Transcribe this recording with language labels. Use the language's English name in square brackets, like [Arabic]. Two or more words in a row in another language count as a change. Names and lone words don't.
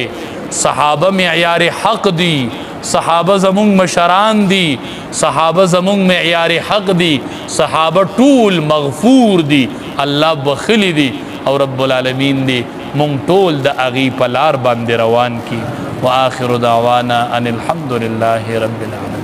[Pashto] صحابه معیار حق دي، صحابه زمونږ مشران دي، صحابه زمونږ معیار حق دي، صحابه ټول مغفور دي، الله بخلی دي او رب العالمین دي مونږ ټول د هغې په لار باندې روان کی. [Arabic] وآخر دعوانا ان الحمد لله رب العالمین.